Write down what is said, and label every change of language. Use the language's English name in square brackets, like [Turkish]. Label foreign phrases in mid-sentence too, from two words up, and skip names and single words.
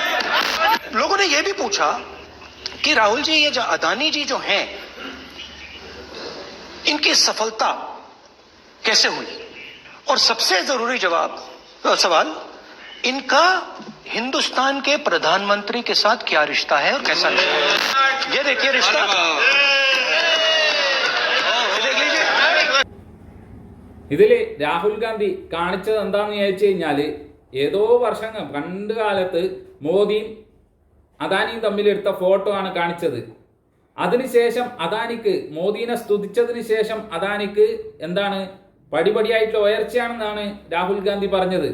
[Hindi] लोगों ने यह भी पूछा कि राहुल जी ये जो अदानी जी जो हैं, इनकी सफलता कैसे हुई? और सबसे जरूरी सवाल, इनका हिंदुस्तान के प्रधानमंत्री के साथ क्या रिश्ता है और कैसा रिश्ता है? ये देखिए रिश्ता, [Malayalam] ഇതില് രാഹുൽ ഗാന്ധി കാണിച്ചത് എന്താന്ന് ചോദിച്ചു കഴിഞ്ഞാല്, ഏതോ വർഷങ്ങൾ പണ്ട് കാലത്ത് മോദിയും അദാനിയും തമ്മിലെടുത്ത ഫോട്ടോ ആണ് കാണിച്ചത്. അതിനുശേഷം അദാനിക്ക്, മോദീനെ സ്തുതിച്ചതിന് ശേഷം അദാനിക്ക് എന്താണ് പടിപടിയായിട്ടുള്ള ഉയർച്ചയാണെന്നാണ് രാഹുൽ ഗാന്ധി പറഞ്ഞത്.